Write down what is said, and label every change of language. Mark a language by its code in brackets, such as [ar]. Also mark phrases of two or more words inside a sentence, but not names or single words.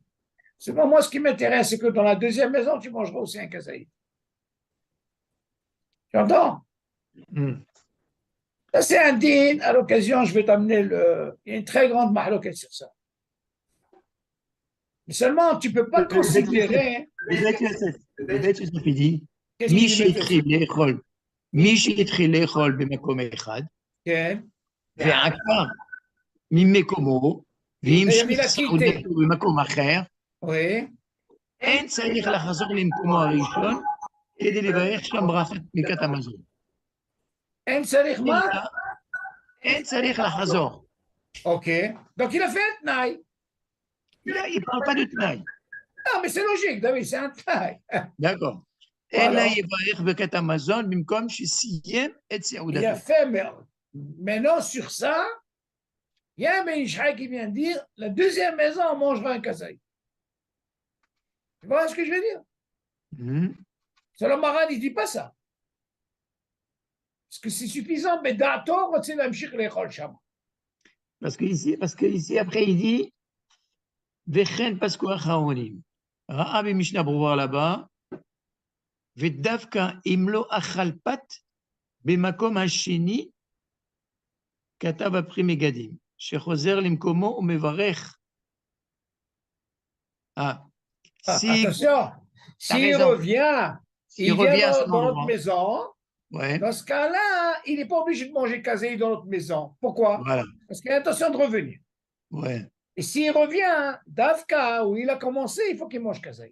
[fr] Seulement, moi, ce qui m'intéresse, c'est que dans la deuxième maison, tu mangeras aussi un kazaïd. Tu entends? Ça, c'est un din. À l'occasion, je vais t'amener il y a une très grande mahloket sur ça. Mais seulement, tu ne peux pas considérer. [he] בבית יוסף dit, מי שהתחיל לאכול במקום אחד, ועקר ממקומו, והמשיך סעודתו במקום אחר, אין צריך לחזור למקומו הראשון כדי לברך שם ברכת המזון. אין צריך מה? אין צריך לחזור. [fr] Ok. Donc il a fait un tnaï. Il ne parle pas de tnaï. Non, mais c'est logique, David, c'est un taille. D'accord. Voilà. [he] אלא יברך ברכת המזון במקום שסיים את [fr] Il a [he] סעודתו. [fr] fait, mais maintenant sur ça, il y a un Ben Ishai qui vient dire la deuxième maison, on mangera un kazaï. Tu vois ce que je veux dire? Mhm. Selon Maran, il ne dit pas ça. Parce que c'est suffisant, mais d'accord, c'est l'amshik l'école sham. Parce que ici, après, il dit [he] וכן פסקו אחרונים. [fr] ראה במשנה ברורה là-bas, ודווקא אם לא אכל פת, במקום השני, כתב הפרי מגדים, שחוזר למקומו ומברך. Si, Attention, s'il raison. revient, S'il il vient revient à son dans notre endroit. maison, Ouais, dans ce cas-là, il n'est pas obligé de manger kazaï dans notre maison. Pourquoi? voilà. Parce qu'il a l'intention de revenir. Ouais. Et s'il revient d'Afka, où il a commencé, il faut qu'il mange kazaï.